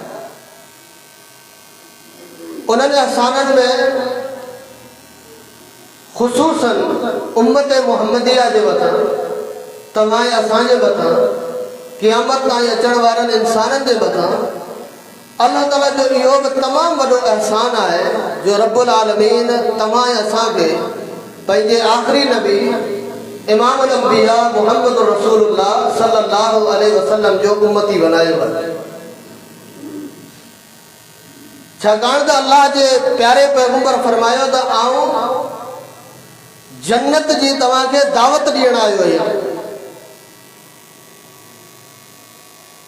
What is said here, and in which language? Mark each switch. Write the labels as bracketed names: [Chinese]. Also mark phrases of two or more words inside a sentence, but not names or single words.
[Sindhi] उन्हनि एहसाननि में ख़ुसूसन उम्मत मुहम्मदिया जे मथां, तव्हां असांजे मथां, क़यामत ताईं अचण वारनि इंसाननि जे मथां अल्लाह ताला जो इहो बि तमामु वॾो एहसान आहे जो [Arabic] رب العالمين [Sindhi] तव्हां असांखे पंहिंजे आख़िरी नबी [Arabic] إمام الأنبياء [Sindhi] मुहम्मद रसूलुल्लाह [Arabic] صلى الله عليه وسلم [Sindhi] जो उम्मती बनायो आहे। छाकाणि त अल्लाह जे प्यारे पैगंबर फरमायो त आऊं जन्नत जी तव्हांखे दावत ॾियण आयो आहियां।